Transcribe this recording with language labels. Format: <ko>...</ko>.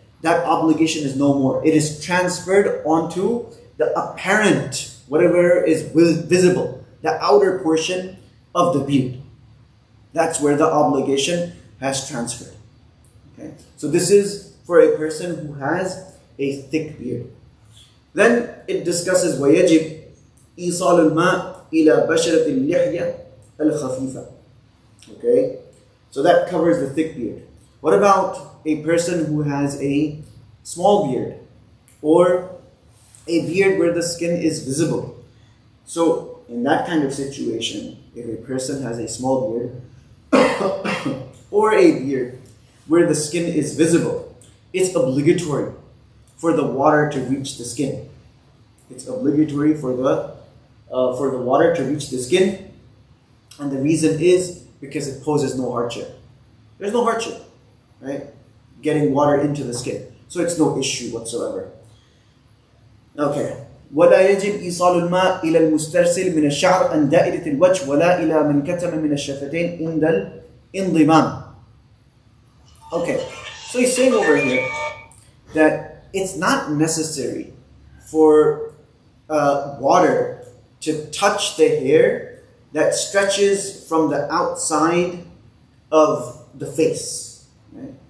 <en>That obligation is no more. It is transferred onto the apparent, whatever is visible, the outer portion of the beard. That's where the obligation has transferred. Okay? So this is for a person who has a thick beard. Then it discusses</en> <ar>وَيَجِبْ إِيصَالُ الْمَاءِ إِلَى بَشَرَةِ اللِّحْيَةِ الْخَفِيفَةِ.</ar> <en>Okay? So that covers the thick beard. What about a person who has a small beard or a beard where the skin is visible? So in that kind of situation, if a person has a small beard or a beard where the skin is visible, it's obligatory for the water to reach the skin. It's obligatory for the water to reach the skin, and the reason is because it poses no hardship. There's no hardship, right? Getting water into the skin, so it's no issue whatsoever. Okay.</en> <ar>ولا يجب إيصال الماء إلى المسترسل من الشعر عن دائرة الوجه ولا إلى من كتم من الشفتين عند الانضمام.</ar> <en>Okay, so he's saying over here that it's not necessary for water to touch the hair that stretches from the outside of the face, right?</en>